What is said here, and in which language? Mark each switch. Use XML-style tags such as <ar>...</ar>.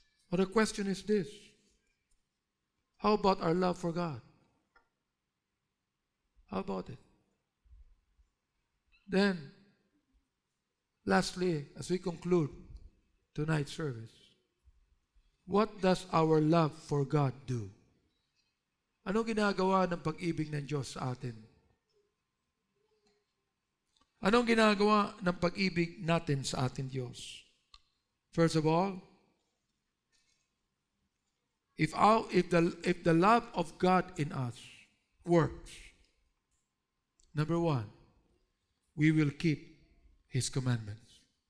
<en>But the question is this: how about our love for God? How about it? Then, lastly, as we conclude tonight's service, what does our love for God do?</en> <tl>Anong ginagawa ng pag-ibig ng Diyos sa atin? Anong ginagawa ng pag-ibig natin sa ating Diyos?</tl> <en>First of all, if the love of God in us works, number one, we will keep His commandments.</en>